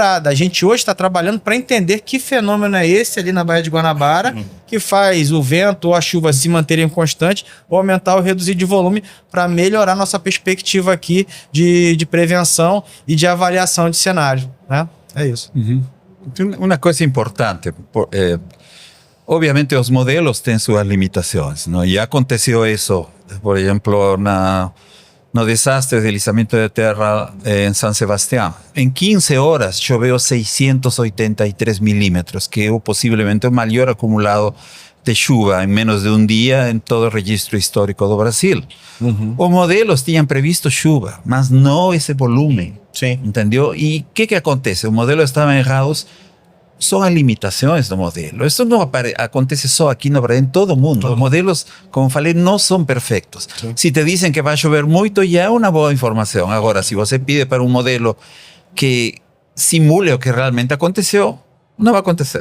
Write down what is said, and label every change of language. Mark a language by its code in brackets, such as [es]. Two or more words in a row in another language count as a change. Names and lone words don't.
[pt] A gente hoje está trabalhando para entender que fenômeno é esse ali na Baía de Guanabara que faz o vento ou a chuva se manterem constante ou aumentar ou reduzir de volume para melhorar nossa perspectiva aqui de prevenção e de avaliação de cenário, né? É isso. Uma coisa importante, [es] obviamente los modelos tienen sus limitaciones, ¿no? Ya aconteció eso, por ejemplo, [pt] no desastre [es] de deslizamiento de tierra en San Sebastián. En 15 horas llovió 683 milímetros, que es posiblemente el mayor acumulado de chuva en menos de un día en todo el registro histórico de Brasil. Los modelos tenían previsto chuva, mas no ese volumen. Sí. ¿Entendió? ¿Y qué acontece? Los modelos estaban errados. [pt] Son as limitações do modelo. Isso não acontece só aqui no Brasil, em todo o mundo. Os modelos, como falei, não são perfeitos. Sim. Se te dizem que vai chover muito, já é uma boa informação. Agora, se você pede para um modelo que simule o que realmente aconteceu, não vai acontecer.